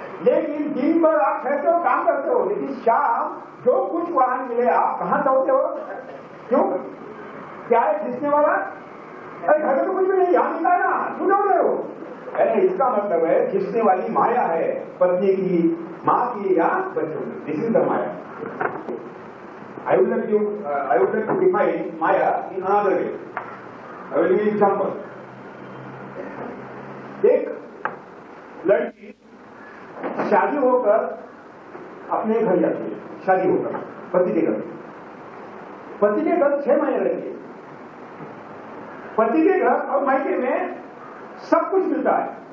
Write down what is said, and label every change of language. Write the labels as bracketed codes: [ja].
[hi] लेकिन दिन भर आप ठहरते हो, काम करते हो, लेकिन शाम जो कुछ वहां मिले आप कहां दौड़ते हो? क्यों? क्या है खींचने वाला? अरे घर में तो कुछ भी नहीं, यहां मिलता है ना, क्यों दौड़ रहे हो? अरे इसका मतलब है खींचने वाली माया है, पत्नी की, मां की या बच्चों की। [en] This is the Maya. I would like to define Maya in another way. I will give you an example. [hi] एक लड़की शादी होकर अपने घर जाती है, शादी होकर पति के घर। पति के घर 6 महीने रहती है। पति के घर और मायके में सब कुछ मिलता है।